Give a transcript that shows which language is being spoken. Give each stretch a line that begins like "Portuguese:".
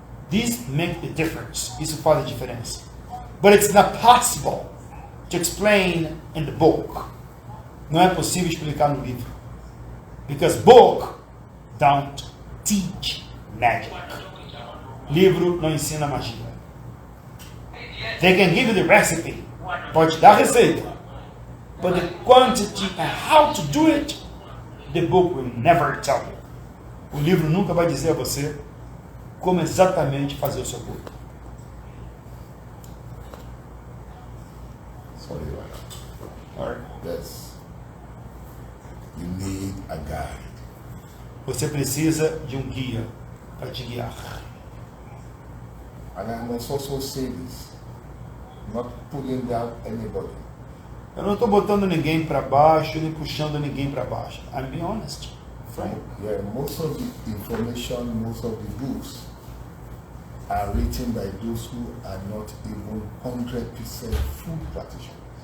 English: This makes a difference.
Portuguese: Isso faz a diferença.
English: But it's not possible to explain in the book.
Portuguese: Não é possível explicar no livro.
English: Because book don't teach magic.
Portuguese: Livro não ensina magia.
English: They can give you the recipe.
Portuguese: Pode te dar a receita.
English: But the quantity and how to do it, the book will never tell you.
Portuguese: O livro nunca vai dizer a você como exatamente fazer o seu bolo.
English: Sorry, right? Alright? Yes. You need a guide.
Portuguese: Você precisa de um guia para te guiar.
English: And I must also say this, not pulling down anybody.
Portuguese: Eu não estou botando ninguém para baixo, nem puxando ninguém para baixo.
English: I'm being honest. Frank. Yeah, most of the information, most of the books are written by those who are not even 100% food practitioners.